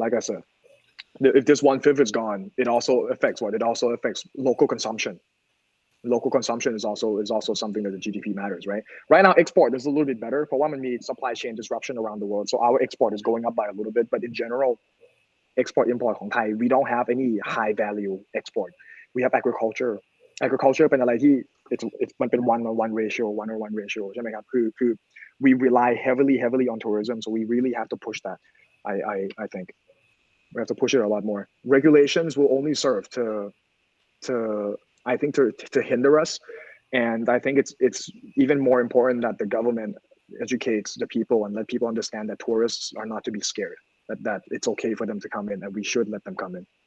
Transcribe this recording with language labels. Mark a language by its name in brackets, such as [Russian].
[English] Like I said, if this 1/5 is gone, it also affects what? It also affects local consumption. Local consumption is also something that the GDP matters, right? Right now, export is a little bit better. For one, we need supply chain disruption around the world, so our export is going up by a little bit. But in general, export import [Thai] ของไทย [English] we don't have any high value export. We have agriculture. Agriculture [Thai] เป็นอะไรที่ มันเป็น 1:1 ratio ใช่ไหมครับคือ [English] we rely heavily on tourism, so we really have to push that. I think we have to push it a lot more. Regulations will only serve to hinder us, and I think it's even more important that the government educates the people and let people understand that tourists are not to be scared, that it's okay for them to come in and we should let them come in.